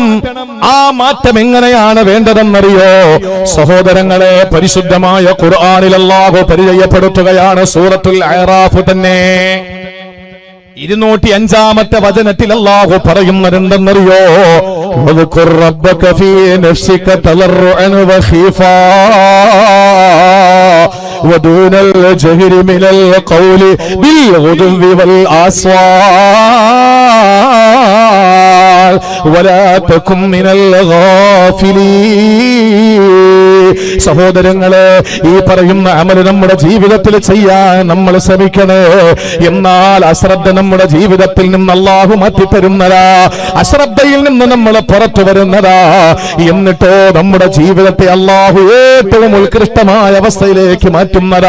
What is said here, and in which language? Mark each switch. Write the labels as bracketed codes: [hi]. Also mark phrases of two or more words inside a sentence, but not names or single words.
[ml] ആ മാറ്റം എങ്ങനെയാണ് വേണ്ടതെന്നറിയോ സഹോദരങ്ങളെ? പരിശുദ്ധമായ ഖുർആനിൽ അല്ലാഹു പരിചയപ്പെടുത്തുകയാണ്. സൂറത്തുൽ അഅറാഫ് തന്നെ 205-ാമത്തെ വചനത്തിൽ അല്ലാഹു പറയുന്നതെന്തെന്നറിയോ? [ar] واذكر ربك في نفسك تضرعا وخيفة ودون الجهر من القول بالغدو والآصال ولا تكن من الغافلين. [ml] സഹോദരങ്ങളെ, ഈ പറയുന്ന അമല് നമ്മുടെ ജീവിതത്തിൽ ചെയ്യാൻ നമ്മൾ ശ്രമിക്കണേ. എന്നാൽ അശ്രദ്ധ നമ്മുടെ ജീവിതത്തിൽ നിന്ന് അല്ലാഹു മാറ്റിത്തരുന്നതാ. അശ്രദ്ധയിൽ നിന്ന് നമ്മൾ പുറത്തു വരുന്നതാ. എന്നിട്ടോ നമ്മുടെ ജീവിതത്തെ അല്ലാഹു ഏറ്റവും ഉത്കൃഷ്ടമായ അവസ്ഥയിലേക്ക് മാറ്റുന്നതാ.